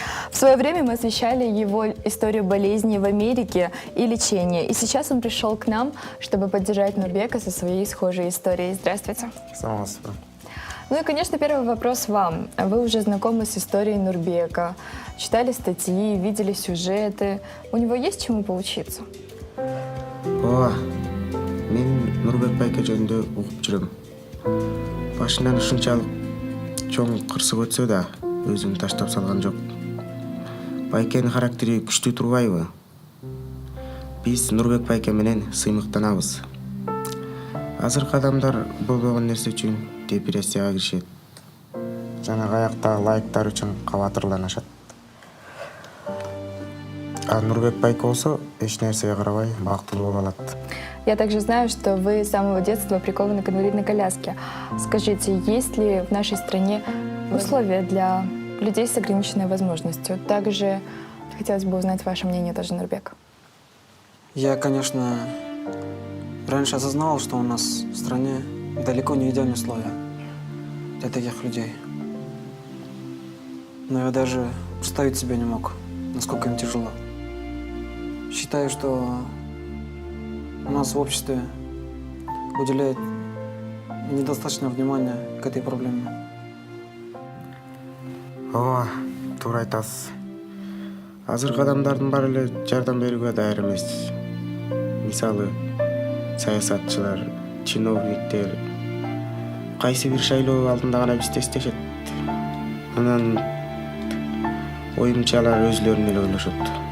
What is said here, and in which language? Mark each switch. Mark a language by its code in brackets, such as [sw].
[ru] В свое время мы освещали его историю болезни в Америке и лечения. И сейчас он пришел к нам, чтобы поддержать Нурбека со своей схожей историей. Здравствуйте. [ky] Саламатсызбы. [ru] Ну и, конечно, первый вопрос вам. Вы уже знакомы с историей Нурбека, читали статьи, видели сюжеты. У него есть чему поучиться? [ky] Ооба, мен Нурбек байке жөнүндө угуп жүрөм. Башынан ушунчалык чоң кырсык өтсө да, өзүн таштап салган жок. Байкенин характери күчтүү турбайбы? Биз Нурбек байке менен сыймыктанабыз. Азыркы адамдар болбогон нерсе үчүн депрессияга киришет. Жана аяктагы лайктар үчүн кабатырланышат. А Нурбек байке болсо эч нерсеге карабай бактылуу боло алат. [ru] Я также знаю, что вы с самого детства прикованы к инвалидной коляске. Скажите, есть ли в нашей стране условия для людей с ограниченной возможностью? Также хотелось бы узнать ваше мнение тоже, Нурбек. Я, конечно, раньше осознавал, что у нас в стране далеко не идеальные условия для таких людей. Но я даже представить себе не мог, насколько им тяжело. Считаю, что у нас в обществе уделяют недостаточно внимания к этой проблеме. [ky] Ооба, туура айтасыз. Азыркы адамдардын баары эле жардам берүүгө даяр эмес. Мисалы, саясатчылар, чиновниктер кайсы бир шайлоо алдында гана бизди эстешет. Анан оюмча алар өзлөрүн эле ойлошот.